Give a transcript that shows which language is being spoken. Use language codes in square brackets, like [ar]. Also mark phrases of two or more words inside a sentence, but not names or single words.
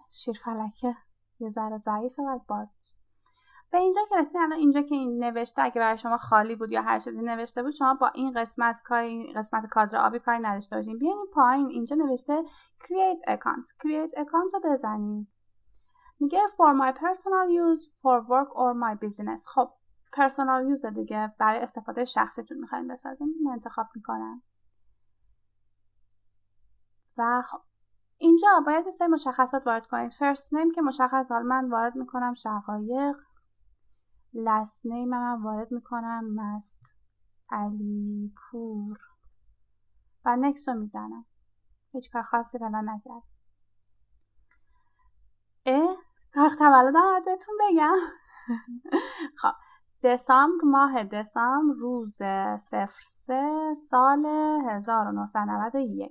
[fa] شیرفلکه یه ذره ضعیفه ولی باز میشه. به اینجا که رسیدین، الان اینجا که این نوشته اگه برای شما خالی بود یا هر چیزی نوشته بود، شما با این قسمت کادر آبی کاری نداشته باشین. بیاین پایین اینجا نوشته [en] create account [fa] رو بزنید. [en] میگه for my personal use, for work or my business. [fa] خب [en] personal use [fa] دیگه، برای استفاده شخصیتون میخواین بسازین. من انتخاب میکنم و خب اینجا باید این سری مشخصات وارد کنید. [en] first name [fa] که مشخص، حال من وارد میکنم شقایق. [en] last name [fa] من وارد میکنم مست علی پور و next رو میزنم. هیچ کار خاصی فعلا نکرد. تاریخ تولدم باید بهتون بگم. خب دسامبر، ماه دسامبر، روز 03 سال 1991.